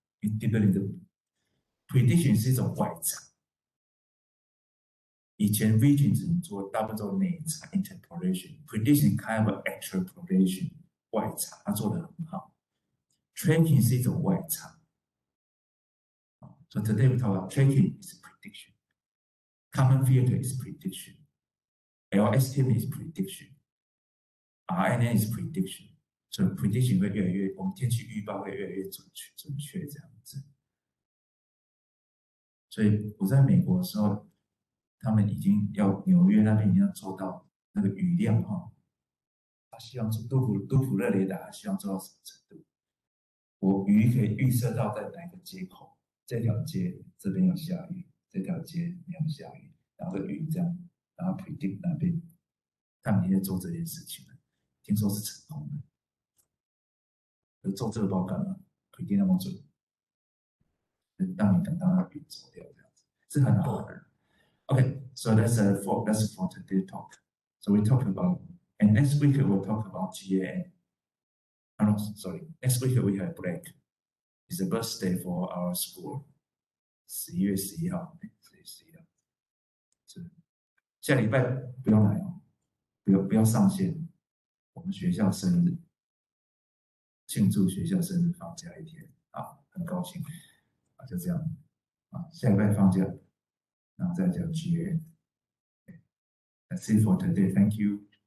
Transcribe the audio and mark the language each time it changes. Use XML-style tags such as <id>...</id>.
<zh>因为 deep learning 的 prediction 是一种外场，以前 vision 只能做大部分做内场 interpolation，</zh> <en>prediction kind of extrapolation</en> <zh>外场，它做得很好。 tracking 是一种外场。</zh> <en>So today we talk about tracking is prediction. Common filter is prediction. LSTM is prediction. RNN is prediction. So prediction</en> <zh>会越来越，我们天气预报会越来越准确这样子。所以我在美国的时候，他们已经要纽约那边已经要做到那个雨量哈，他希望做杜普勒雷达，希望做到什么程度？我雨可以预测到在哪个接口，这条街这边要下雨，这条街没有下雨，然后云这样，然后 predict 那边，他们也在做这件事情了，听说是成功的。做这个报告呢，predict 那么准，让你等到那云走掉这样子，是很好的。</zh> <en>Okay, so that's for today's talk. So we talk about, and next week we'll talk about GAN. Oh, no, sorry. Next week we have break. It's a birthday for our school.</en> <zh>11月11号，11月11号是下礼拜不要来哦，不要上线。我们学校生日，庆祝学校生日放假一天啊，很高兴啊，就这样啊，下礼拜放假，然后再讲 GAN.</zh> <en>That's it for today. Thank you.</en>